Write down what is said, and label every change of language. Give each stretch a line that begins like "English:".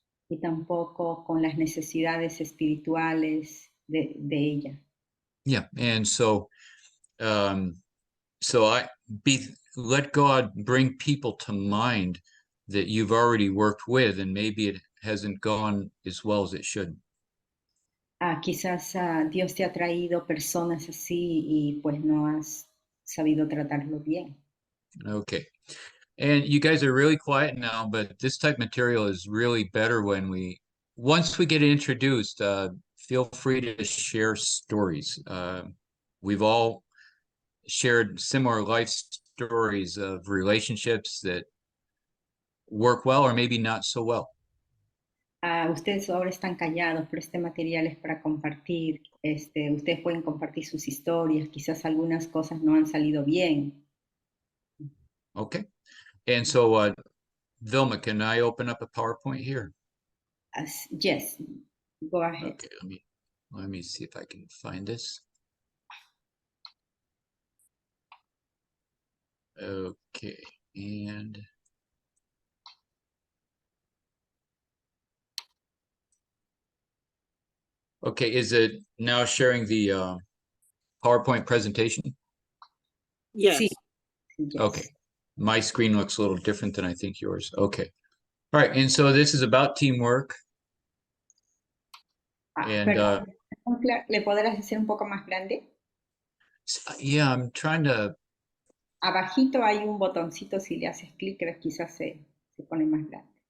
Spanish: Y tampoco con las necesidades espirituales de ella.
English: Yeah, and so let God bring people to mind that you've already worked with, and maybe it hasn't gone as well as it should.
Spanish: Quizás Dios te ha traído personas así y pues no has sabido tratarlo bien.
English: Okay. And you guys are really quiet now, but this type of material is really better once we get introduced, feel free to share stories. We've all shared similar life stories of relationships that work well or maybe not so well.
Spanish: Ustedes ahora están callados, pero este material es para compartir. Ustedes pueden compartir sus historias, quizás algunas cosas no han salido bien.
English: Okay. And so, Vilma, can I open up a PowerPoint here? Yes, go ahead. Okay, let me see if I can find this. Okay, and okay, is it now sharing the PowerPoint presentation? Yes. Sí. Yes. Okay, my screen looks a little different than I think yours. Okay, all right, and so this is about teamwork. And
Spanish: ¿le podrás hacer un poco más grande?
English: yeah, I'm trying to.
Spanish: Abajito hay un botoncito, si le haces clic, quizás se pone más grande.